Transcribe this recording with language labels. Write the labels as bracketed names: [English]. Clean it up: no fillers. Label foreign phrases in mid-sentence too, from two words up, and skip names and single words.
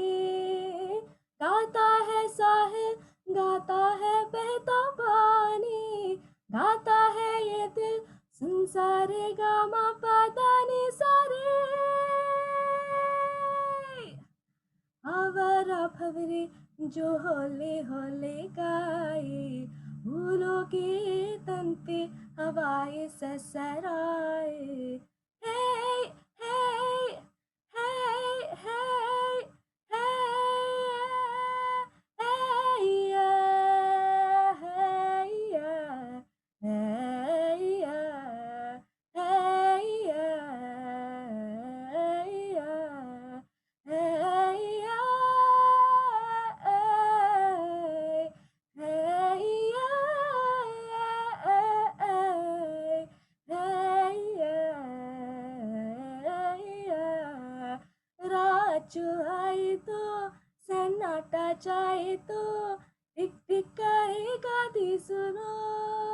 [Hindi] गाता है साहिल गाता है बहता पानी गाता है ये दिल सुन सारे गामा पदा नि सारे. आवारा भंवरे जो होले होले गाए फूलों के तन पे हवाएं सरसराए. [English] Hey, hey, hey, hey, hey, yeah, hey, yeah, hey, yeah, hey, yeah, hey, yeah. [Hindi] आए तो सन्नाटा जाए तो टिक टिक करेगा दी सुनो.